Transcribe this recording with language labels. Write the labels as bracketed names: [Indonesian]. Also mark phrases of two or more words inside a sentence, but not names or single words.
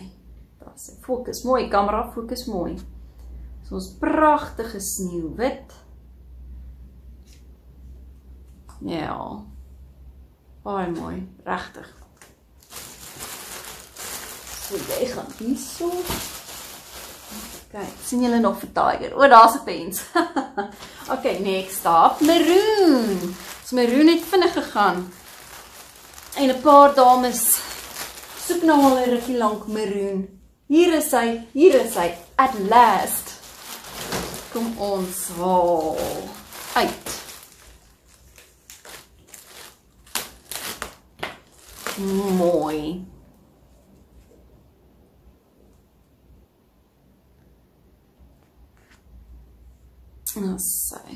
[Afrikaans] Fokus mooi, kamera, fokus mooi. So ons pragtige sneeuwwit. Ja. Baie mooi, regtig. So jy gaan hierso. Kijk, sien julle nog vir Tiger? O, daar's 'n pens. Okay, [English] next up, [Afrikaans] maroon. So maroon het vinnig gegaan. En 'n paar dames soek nou al 'n rukkie lank maroon. Hier is hy, [English] at last. [Afrikaans] Kom ons haal uit. Mooi. Sy.